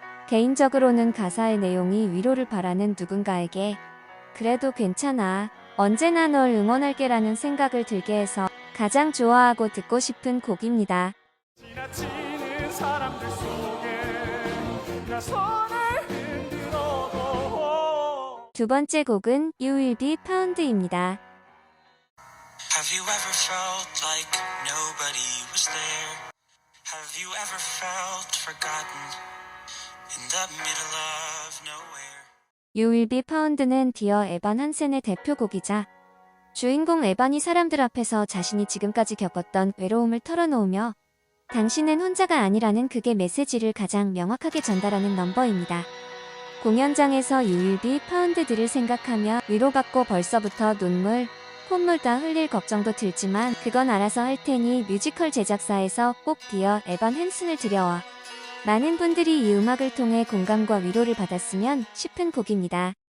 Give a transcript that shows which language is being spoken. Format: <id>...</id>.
<ko>개인적으로는 가사의 내용이 위로를 바라는 누군가에게 그래도 괜찮아, 언제나 널 응원할게 라는 생각을 들게 해서 가장 좋아하고 듣고 싶은 곡입니다. 지나치는 사람들 속에 나 손을 흔들어도 두 번째 곡은 You Will Be Found입니다.</ko> <en>Have you ever felt like nobody was there? Have you ever felt forgotten in the middle of nowhere?</en> <ko>You Will Be Found는 디어 에반 한센의 대표곡이자 주인공 에반이 사람들 앞에서 자신이 지금까지 겪었던 외로움을 털어놓으며 당신은 혼자가 아니라는 극의 메시지를 가장 명확하게 전달하는 넘버입니다. 공연장에서 You Will Be Found들을 생각하며 위로받고 벌써부터 눈물, 콧물 다 흘릴 걱정도 들지만 그건 알아서 할 테니 뮤지컬 제작사에서 꼭 디어 에반 헨슨을 들여와 많은 분들이 이 음악을 통해 공감과 위로를 받았으면 싶은 곡입니다.</ko>